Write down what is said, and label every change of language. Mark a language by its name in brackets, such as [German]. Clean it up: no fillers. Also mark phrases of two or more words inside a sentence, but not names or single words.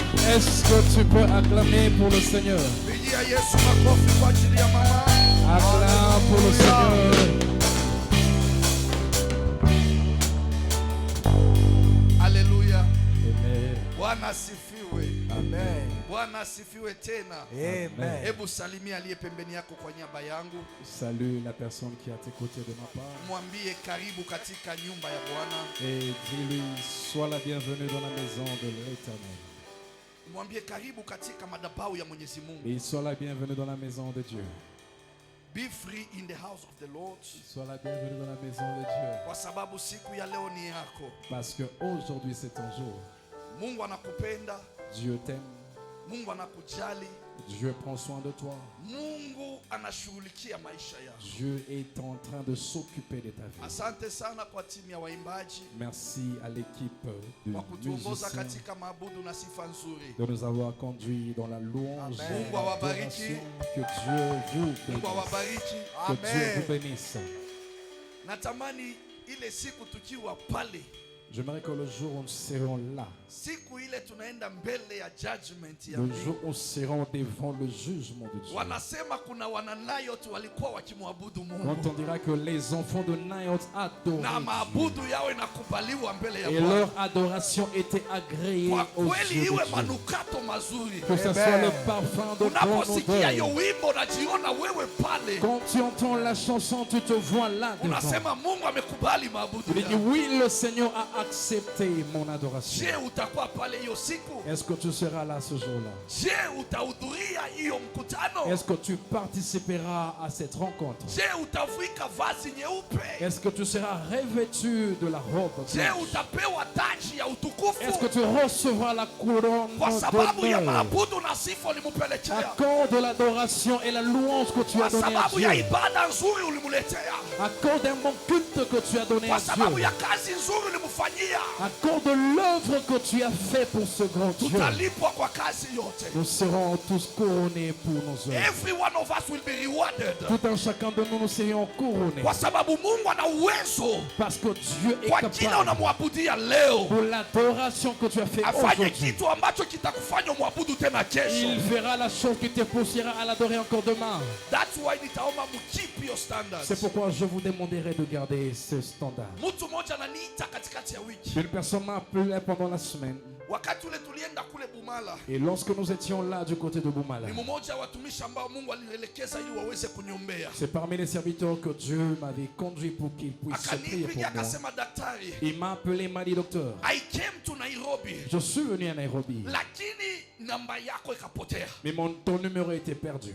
[French] Est-ce que tu peux acclamer pour le Seigneur? [Swahili] Pigia Yesu makofi kwa ajili ya mama. [French] Acclame pour le Seigneur. [Swahili] Haleluya. Amen. Bwana asifiwe. Amen. Bwana asifiwe tena. Amen. Hebu salimia aliye pembeni yako kwa niaba yangu. [French] Salue la personne qui est à tes côtés de ma part. [Swahili] Mwambie karibu katika nyumba ya Bwana. [French] Et dis-lui, sois la bienvenue dans la maison de l'Éternel. [Swahili] Mwambie karibu katika madhabahu ya Mwenyezi Mungu. [French] Et sois la bienvenue dans la maison de Dieu. [English] Be free in the house of the Lord. [French] Sois la bienvenue dans la maison de Dieu. [Swahili] Kwa sababu siku ya leo ni yako. [French] Parce que aujourd'hui c'est ton jour. [Swahili] Mungu anakupenda. [French] Dieu t'aime. [Swahili] Mungu anakujali. [French] Dieu prend soin de toi. [Swahili] Mungu anashughulikia maisha yako. [French] Dieu est en train de s'occuper de ta vie. [Swahili] Asante sana kwa timu ya waimbaji [French] Merci à l'équipe de [Swahili] kwa kutuongoza [French] musiciens [Swahili] katika maabudu na sifa nzuri. [French] de nous avoir conduits dans la louange [Swahili] Amen. [French] et [Swahili] Mungu awabariki. [French] l'adoration. Que Dieu vous [Swahili] Mungu [French] bénisse. [Swahili] awabariki. [French] Que Dieu vous bénisse. [Swahili] Natamani ile siku tukiwa pale, [French] J'aimerais que le jour où nous serons là, [Swahili] siku ile tunaenda mbele ya judgment ya [French] le [Swahili] mbingu. [French] jour où nous serons devant le jugement de Dieu, [Swahili] Wanasema kuna wananayot walikuwa wakimwabudu [French] quand [Swahili] Mungu [French] on dira que les enfants de Naïot adoraient [Swahili] na [French] Dieu, [Swahili] maabudu yao inakubaliwa mbele ya [French] et [Swahili] Bwana. [French] leur adoration était agréée [Swahili] Kwa [French] aux [Swahili] kweli [French] yeux [Swahili] iwe [French] de Dieu. [Swahili] manukato mazuri. [French] Que ce soit le parfum de ton [Swahili] Unaposikia hiyo [French] odeur. [Swahili] wimbo unajiona wewe pale, [French] Quand tu entends la chanson, tu te vois là devant. [Swahili] unasema Mungu amekubali maabudu [French] Tu dis [Swahili] yao. [French] oui, le Seigneur a accepté mon adoration. [Swahili] Je, utakuwa pale hiyo siku? [French] Est-ce que tu seras là ce jour-là? [Swahili] Je, utahudhuria hiyo mkutano? [French] Est-ce que tu participeras à cette rencontre? [Swahili] Je, utavika vazi nyeupe? [French] Est-ce que tu seras revêtu de la robe [Swahili] Je, [French] blanche? [Swahili] utapewa taji ya [French] Est-ce que [Swahili] utukufu? [French] tu recevras la couronne [Swahili] Kwa sababu ya [French] d'honneur? [Swahili] maabudu na sifa [French] À [Swahili] ulimpelekea, [French] cause de l'adoration et la louange que tu [Swahili] kwa [French] as donnée à [Swahili] sababu ya [French] Dieu. [Swahili] ibada nzuri ulimletea, [French] À cause d'un bon culte que tu as donné [Swahili] kwa [French] à [Swahili] sababu [French] Dieu. [Swahili] ya kazi nzuri ulimfanyia, [French] À cause de l'œuvre que tu as fait pour ce grand Dieu. [Swahili] tutalipwa kwa kazi yote. [French] Nous serons tous couronnés pour nos œuvres. [English] Every one of us will be rewarded, [French] Tout un chacun de nous, nous serions couronnés. [Swahili] kwa sababu Mungu ana uwezo. [French] Parce que Dieu est [Swahili] Kwa jina [French] capable, [Swahili] unamwabudia leo, [French] pour l'adoration que tu as fait [Swahili] afanye [French] aujourd'hui, [Swahili] kitu ambacho kitakufanya umwabudu tena kesho. [French] il fera la chose qui te poussera à l'adorer encore demain. [English] That's why [Swahili] nitaomba mkeep [English] your standards. [French] C'est pourquoi je vous demanderai de garder ce standard. [Swahili] Mtu mmoja ananiita katikati ya wiki, [French] Une personne m'a appelé pendant la semaine. [Swahili] wakati ule tulienda kule Bumala. [French] Et lorsque nous étions là du côté de Boumala, [Swahili] Ni mmoja wa watumishi ambao Mungu alielekeza ili waweze kuniombea. [French] c'est parmi les serviteurs que Dieu m'avait conduit pour qu'ils puissent prier pour [Swahili] Akanipigia [French] moi. [Swahili] akasema, daktari, [French] Il m'a appelé, il m'a dit, docteur, [English] I came to Nairobi, [French] je suis venu à Nairobi, [Swahili] lakini namba yako ikapotea. [French] mais ton numéro était perdu.